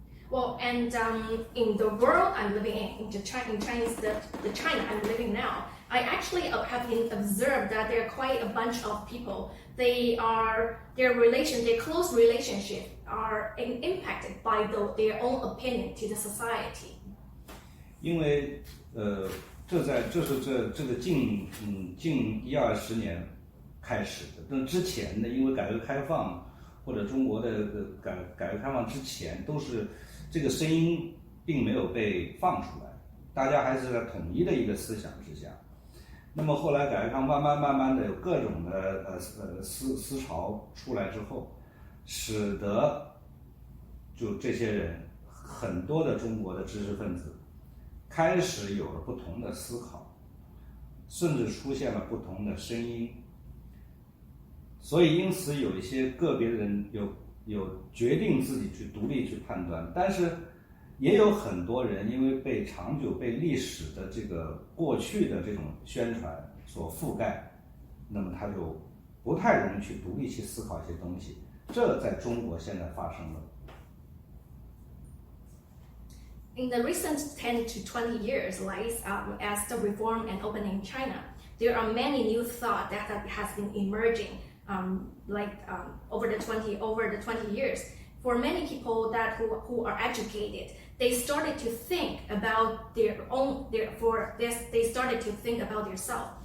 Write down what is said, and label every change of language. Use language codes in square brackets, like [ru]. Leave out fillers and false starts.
[en] Well, and in the world I'm living in Chinese, the China I'm living now, I actually have observed that there are quite a bunch of people. Their close relationship are impacted by their own opinion to the society. [zh] 因为这是这个近10-20年开始的，但之前的因为改革开放或者中国的改革开放之前，都是这个声音并没有被放出来，大家还是在统一的一个思想之下。那么后来改革开放慢慢的有各种的思潮出来之后，使得就这些人很多的中国的知识分子开始有了不同的思考，甚至出现了不同的声音。所以因此有一些个别的人有决定自己去独立去判断，但是也有很多人因为长久被历史的这个过去的这种宣传所覆盖，那么他就不太容易去独立去思考一些东西，这在中国现在发生了。 [en] In the recent 10 to 20 years, as the reform and opening in China, there are many new thoughts that has been emerging, over the 20 years. For many people who are educated, they started to think about they started to think about themselves.